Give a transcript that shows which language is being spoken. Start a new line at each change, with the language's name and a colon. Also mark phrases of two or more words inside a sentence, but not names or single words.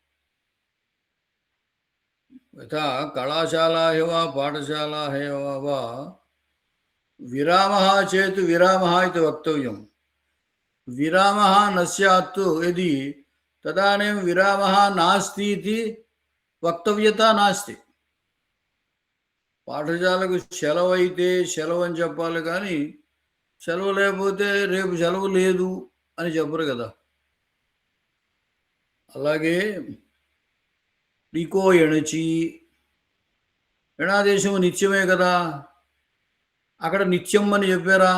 Sanskrit: यथा कलाशालाः वा पाठशालाः वा विरामः चेत् विरामः इति वक्तव्यं. विरामः न स्यात् यदि, तदानीं विरामः नास्ति इति वक्तव्यता नास्ति.
Telugu: పాఠశాలకు సెలవు అయితే సెలవు అని చెప్పాలి, కానీ సెలవు లేకపోతే రేపు సెలవు లేదు అని చెప్పరు కదా. అలాగే నీకో ఎణచి, ఎణాదేశము నిత్యమే కదా, అక్కడ నిత్యం అని చెప్పారా?